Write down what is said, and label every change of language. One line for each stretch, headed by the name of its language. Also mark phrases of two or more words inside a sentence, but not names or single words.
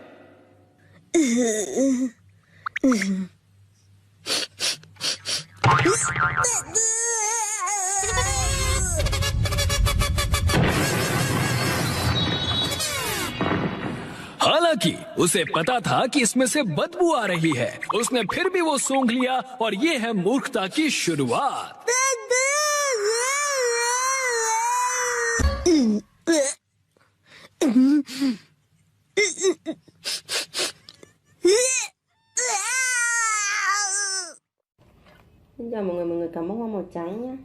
Hindi: हालांकि उसे पता था कि इसमें से बदबू आ रही है, उसने फिर भी वो सूंघ लिया और ये है मूर्खता की शुरुआत।
Vietnamese: Xin chào mọi người cảm ơn hoa màu trắng nhé.